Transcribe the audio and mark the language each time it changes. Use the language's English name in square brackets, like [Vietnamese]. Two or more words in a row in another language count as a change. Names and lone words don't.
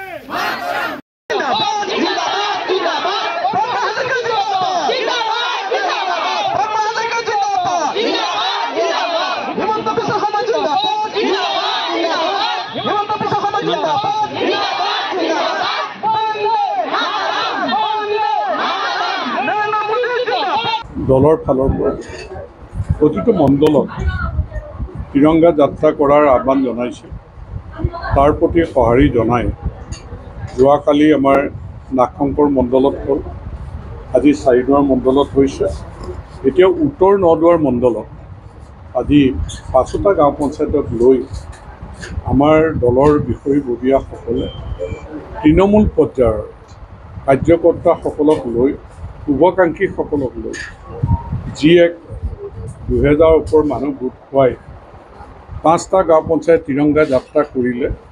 [Hindi] जिंदाबाद जिंदाबाद जिंदाबाद पद्मा हजारिका जिंदाबाद पद्मा हजारिका जिंदाबाद हिमंत बिस्वा शर्मा जिंदाबाद हिमंत बिस्वा शर्मा जिंदाबाद नरेंद्र मोदी जिंदाबाद [Assamese] দলৰ ফালৰ পৰা প্ৰতিটো মণ্ডলত তিৰংগা যাত্ৰা কৰাৰ আহ্বান জনাইছে। তাৰ প্ৰতি সঁহাৰি জনাই যোৱাকালি আমাৰ নাগশংকৰ মণ্ডলত হ'ল, আজি চাৰিদুৱাৰ মণ্ডলত হৈছে, এতিয়া উত্তৰ নদুৱাৰ মণ্ডলত আজি 5টা গাঁও পঞ্চায়তক লৈ আমাৰ দলৰ বিষয়ববীয়াসকলে তৃণমূল পৰ্যায়ৰ কাৰ্যকৰ্তাসকলক লৈ শুভাকাংক্ষীসকলক লৈ যি এক 2000 ওপৰ মানুহ গোট খুৱাই 5টা গাঁও পঞ্চায়ত তিৰংগা যাত্ৰা কৰিলে